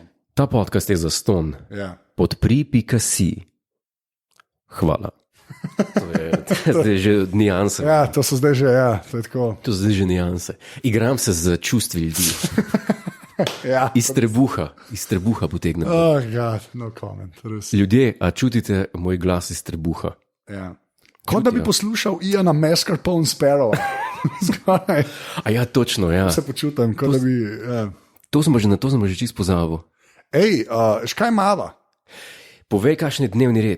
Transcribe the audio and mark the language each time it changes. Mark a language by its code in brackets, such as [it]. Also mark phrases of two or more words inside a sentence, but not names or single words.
[sl] Ta podcast je zastonj. Ja. Podpri.si. Hvala. To je zdaj že nianse. Ja, to so zdaj že, ja, to je tako. To so zdaj že nianse. Igram se z čustvi ljudi. Ja. Iz trebuha potegnem. [en] Oh, God, no comment. [sl] Res. Ljudje, a čutite moj glas iz trebuha? Ja. Kot da bi poslušal Iana Mascarpone Sparrow. Zgoraj. A ja, točno, ja. Se počutim, kot da bi... Ja. To sem že čist pozabil. Ej, škaj mava? Povej, kakšen je dnevni red.